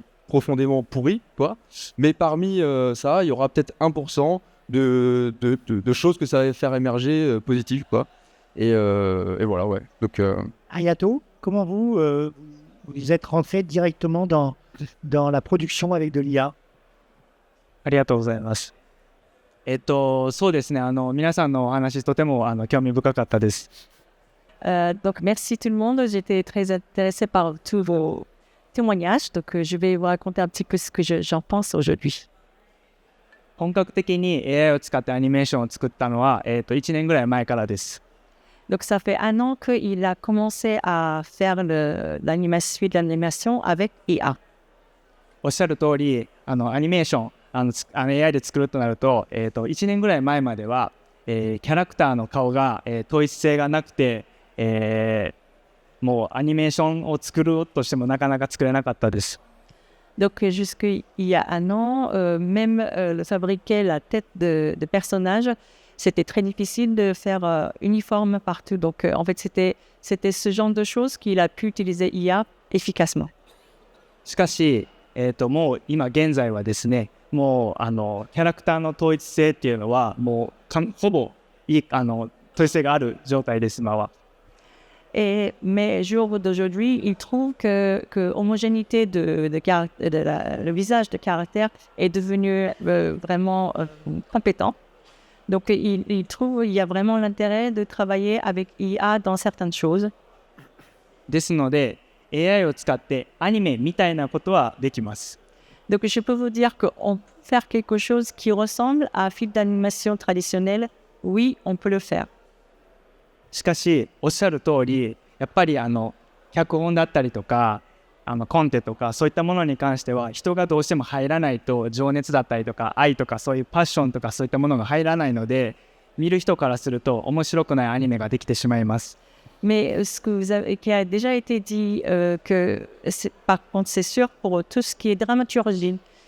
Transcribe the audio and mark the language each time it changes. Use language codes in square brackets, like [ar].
[fr] profondément pourri, quoi. Mais parmi ça, il y aura peut-être 1% de choses que ça va faire émerger positives, quoi. Et voilà, ouais. Donc, Ayato, comment vous êtes rentré directement dans la production avec de l'IA? [ja] ありがとうございます。そうですね、皆さんのお話とても興味深かったです。 [fr] Donc, merci tout le monde. J'étais très intéressée par tous vos témoignages. Donc, je vais vous raconter un petit peu ce que j'en pense aujourd'hui. [ja] 本格的に AI を使ってアニメーションを作ったのは、1年ぐらい前からです。 [fr] Donc, ça fait 1 an qu'il a commencé à faire l'animation, de l'animation avec IA. [ja] おっしゃる通り、アニメーション、AI で作るとなると、1年ぐらい前までは、キャラクターの顔が、統一性がなくて、もうアニメーションを作ろうとしてもなかなか作れなかったです。 [fr] Donc, jusqu'il y a 1 an, même fabriquer la tête de personnage, c'était très difficile de faire uniforme partout. Donc, en fait, c'était ce genre de choses qu'il a pu utiliser IA efficacement. [ja] しかし、もう今現在はですね、もうキャラクターの統一性っていうのはもうほぼ統一性がある状態です、今は。 [fr] Mais jour d'aujourd'hui, il trouve que homogénéité le visage de caractère est devenu vraiment compétent. Donc, il trouve qu'il y a vraiment l'intérêt de travailler avec IA dans certaines choses. [ja] ですので、AI を使ってアニメみたいなことはできます。 [fr] Donc, je peux vous dire qu'on peut faire quelque chose qui ressemble à un film d'animation traditionnel. Oui, on peut le faire. [ja] しかし、おっしゃる通り、やっぱり脚本だったりとか、コンテとか、そういったものに関しては、人がどうしても入らないと、情熱だったりとか、愛とか、そういうパッションとか、そういったものが入らないので、見る人からすると、面白くないアニメができてしまいます。 [fr] Mais ce qui a déjà été dit, par contre, c'est sûr pour tout ce qui est dramaturgie.